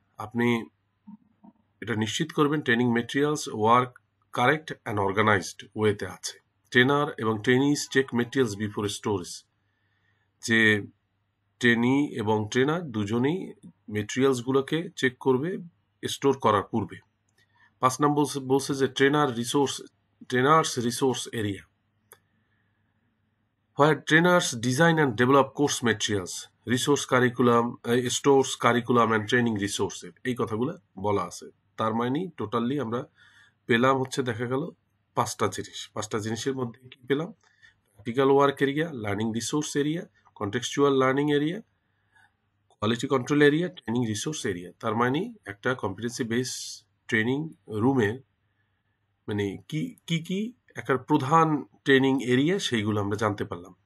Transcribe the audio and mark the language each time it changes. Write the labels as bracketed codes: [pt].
[bn] আপনি এটা নিশ্চিত করবেন training materials, work correct and organised ওয়েতে আছে। ট্রেনার এবং trainees [en] check materials before storage, [bn] যে ট্রেনি এবং ট্রেনার দুজনেই মেটেরিয়ালসগুলোকে চেক করবে স্টোর করার পূর্বে। 5 নম্বর বলছে যে trainers resource area, [en] where trainers design and develop course materials, resource curriculum, stores curriculum and training resources, [bn] এই কথাগুলো বলা আছে। তার মানে টোটালি আমরা পেলাম হচ্ছে, দেখা গেল 5টা জিনিসের মধ্যে কি পেলাম? Practical work area, learning resource area, contextual learning area, quality control area, training resource area. তার মানে একটা কম্পিটেন্সি বেস ট্রেনিং রুমের মানে কি একটা প্রধান ট্রেনিং এরিয়া, সেইগুলো আমরা জানতে পারলাম।